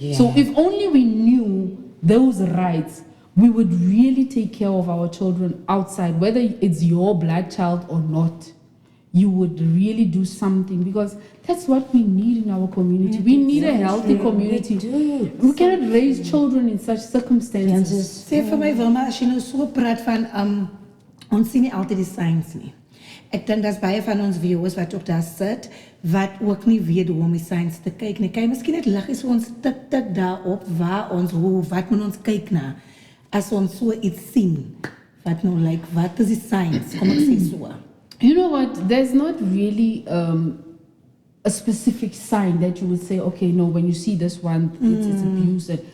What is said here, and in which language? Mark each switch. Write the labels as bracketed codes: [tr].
[en] So if only we knew those rights, we would really take care of our children outside, whether it's your blood child or not. You would really do something because that's what we need in our community. We need a healthy community. We cannot raise children in such circumstances. [af] Sê vir my Wilma, as jy nou so praat van ons sien nie altyd die signs nie. Ek dink daar's baie van ons viewers wat ook daar sit wat ook nie weet hoe om die signs te kyk nie. Kan jy miskien net lig eens ons tik daarop wat moet ons kyk na as ons so iets sien wat nou like wat is die signs? Kom ek sê so. [en] You know what? There's not really a specific sign that you would say, okay, no, when you see this one, it's abuse.